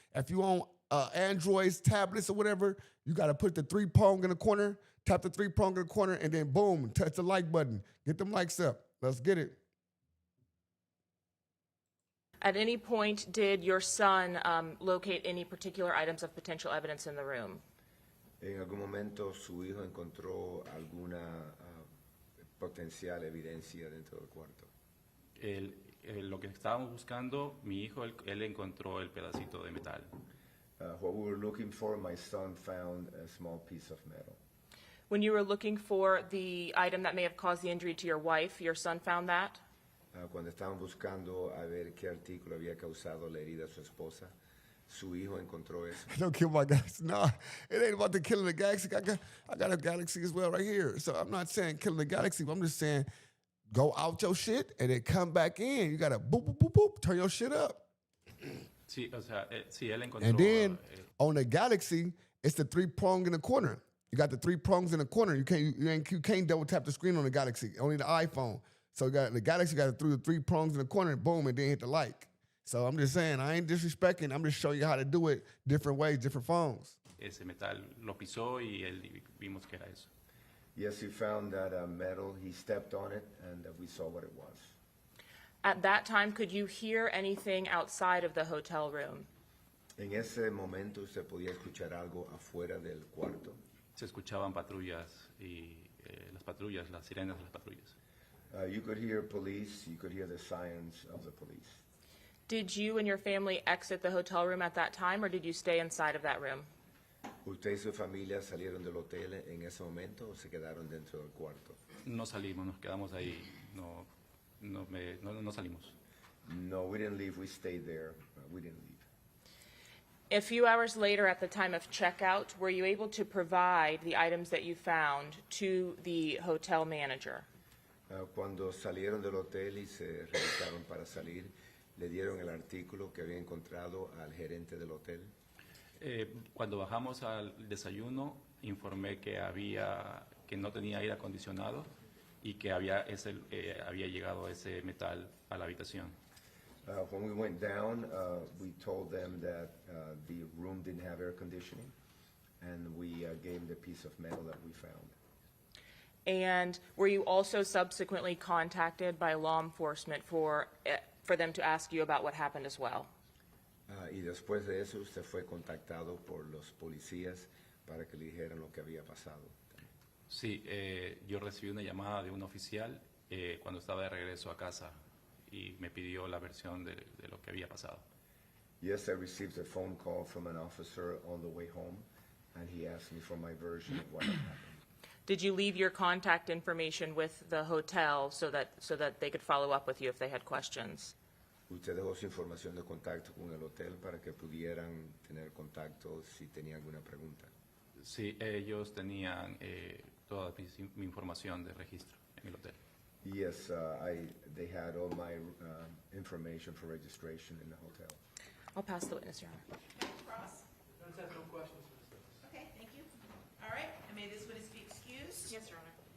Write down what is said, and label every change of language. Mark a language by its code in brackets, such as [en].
[en] If you on Androids, tablets, or whatever, you got to put the three prong in the corner, tap the three prong in the corner, and then boom, touch the like button. Get them likes up. Let's get it. At any point, did your son locate any particular items of potential evidence in the room? [es] En algún momento su hijo encontró alguna potencial evidencia dentro del cuarto. Lo que estábamos buscando, mi hijo, él encontró el pedacito de metal. [en] What we were looking for, my son found a small piece of metal. When you were looking for the item that may have caused the injury to your wife, your son found that? [es] Cuando estaban buscando a ver qué artículo había causado la herida a su esposa, su hijo encontró eso. [en] Don't kill my galaxy. No, it ain't about the killing the galaxy. I got a galaxy as well right here. So I'm not saying killing the galaxy, but I'm just saying go out your shit and then come back in. You got to boop, boop, boop, boop, turn your shit up. [es] Sí, o sea, sí, él encontró. [en] And then on the galaxy, it's the three prong in the corner. You got the three prongs in the corner. You can't double tap the screen on the galaxy, only the iPhone. So you got the galaxy got the three prongs in the corner, and boom, and then hit the like. So I'm just saying, I ain't disrespecting. I'm just showing you how to do it different ways, different phones. [es] Ese metal lo pisó y él vimos que era eso. [en] Yes, he found that metal. He stepped on it, and we saw what it was. At that time, could you hear anything outside of the hotel room? [es] En ese momento se podía escuchar algo afuera del cuarto. Se escuchaban patrullas y las sirenas de las patrullas. [en] You could hear police. You could hear the sirens of the police. Did you and your family exit the hotel room at that time, or did you stay inside of that room? [es] ¿Usted y su familia salieron del hotel en ese momento o se quedaron dentro del cuarto? No salimos, nos quedamos ahí. No salimos. [en] No, we didn't leave. We stayed there. We didn't leave. A few hours later, at the time of checkout, were you able to provide the items that you found to the hotel manager? [es] Cuando salieron del hotel y se regresaron para salir, le dieron el artículo que había encontrado al gerente del hotel. Cuando bajamos al desayuno, informé que no tenía aire acondicionado y que había llegado ese metal a la habitación. [en] When we went down, we told them that the room didn't have air conditioning, and we gave them the piece of metal that we found. And were you also subsequently contacted by law enforcement for them to ask you about what happened as well? [es] Y después de eso, usted fue contactado por los policías para que le dijeran lo que había pasado. Sí, yo recibí una llamada de un oficial cuando estaba de regreso a casa y me pidió la versión de lo que había pasado. [en] Yes, I received a phone call from an officer on the way home, and he asked me for my version of what had happened. Did you leave your contact information with the hotel so that they could follow up with you if they had questions? [es] Usted dejó su información de contacto con el hotel para que pudieran tener contacto si tenía alguna pregunta. Sí, ellos tenían toda mi información de registro en el hotel. [en] Yes, they had all my information for registration in the hotel. I'll pass the witness, Your Honor. Cross? No questions. Okay, thank you. All right, and may this witness be excused? Yes, Your Honor.